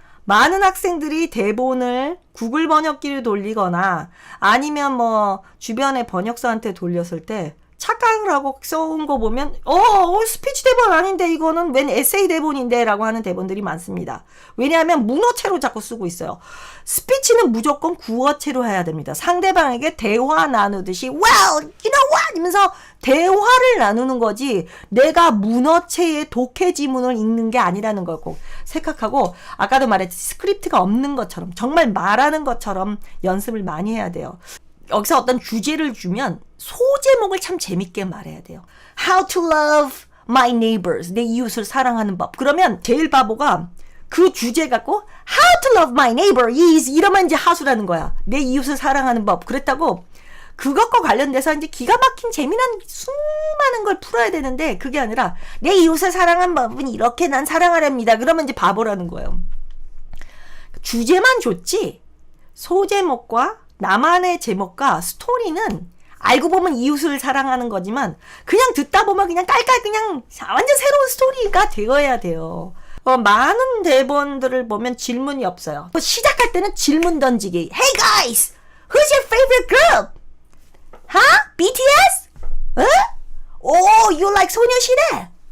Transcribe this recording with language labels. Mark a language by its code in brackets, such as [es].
[ko] 많은 학생들이 대본을 구글 번역기를 돌리거나 아니면 뭐 주변의 번역사한테 돌렸을 때 착각을 하고 써온 거 보면 스피치 대본 아닌데 이거는 웬 에세이 대본인데 라고 하는 대본들이 많습니다. 왜냐하면 문어체로 자꾸 쓰고 있어요. 스피치는 무조건 구어체로 해야 됩니다. 상대방에게 대화 나누듯이 [en] well, you know what? [ko] 이러면서 대화를 나누는 거지 내가 문어체의 독해 지문을 읽는 게 아니라는 걸 꼭 생각하고 아까도 말했듯이 스크립트가 없는 것처럼 정말 말하는 것처럼 연습을 많이 해야 돼요. 여기서 어떤 주제를 주면 소제목을 참 재밌게 말해야 돼요. [en] How to love my neighbors. [ko] 내 이웃을 사랑하는 법. 그러면 제일 바보가 그 주제 갖고 [en] How to love my neighbor is [ko] 이러면 이제 하수라는 거야. 내 이웃을 사랑하는 법. 그랬다고 그것과 관련돼서 이제 기가 막힌 재미난 수많은 걸 풀어야 되는데 그게 아니라 내 이웃을 사랑하는 법은 이렇게 난 사랑하렵니다. 그러면 이제 바보라는 거예요. 주제만 좋지 소제목과 나만의 제목과 스토리는 알고 보면 이웃을 사랑하는 거지만 그냥 듣다 보면 그냥 깔깔 그냥 완전 새로운 스토리가 되어야 돼요. 많은 대본들을 보면 질문이 없어요. 시작할 때는 질문 던지기. [en] Hey guys, who's your favorite group? Huh? BTS? Oh, you like 소녀시대?